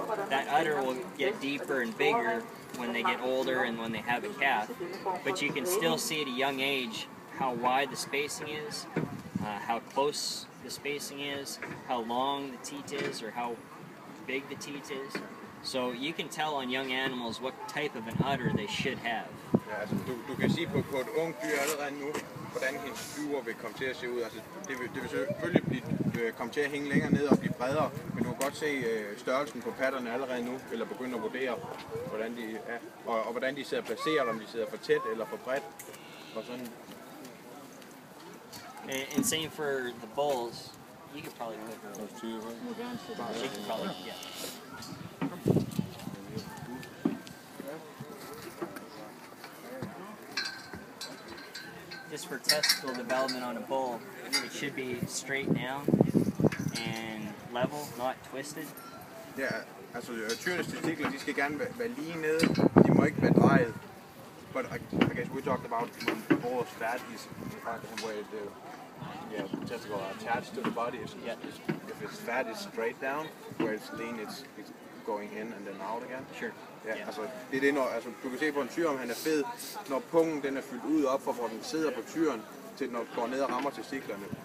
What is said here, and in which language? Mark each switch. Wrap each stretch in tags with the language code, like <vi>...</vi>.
<en>That udder will get deeper and bigger when they get older and when they have a calf, but you can still see at a young age how wide the spacing is, how close the spacing is, how long the teat is, or how big the teat is. So you can tell on young animals what type of an udder they should have.</en> <da>Ja, altså du kan sige på et ungt dyr allerede nu, hvordan hendes dyr vil komme til at se ud. Altså, det vil selvfølgelig komme til at hænge længere ned og blive bredere, men du kan godt se størrelsen på patterne allerede nu, eller begynde at vurdere, hvordan de er, og hvordan de sidder placeret, om de sidder for tæt eller for bredt. Og sådan.</da> <en>And same for the bulls. You could probably put those two. She could probably, yeah. Just for testicle development on a bull, it should be straight down and level, not twisted.</en> <da>Ja, altså tyrenes testikler, de skal gerne være lige nede, de må ikke være drejet.</da> <en>But I guess we talked about when the bull's fat is where the testicle are attached to the body. If it's fat, it's straight down. Where it's lean, it's going in and then out again. Sure.</en> <da>Ja, altså det er det, når altså, du kan se på en tyr, om han er fed, når pungen den er fyldt ud op for, hvor den sidder på tyren, til når den går ned og rammer testiklerne.</da>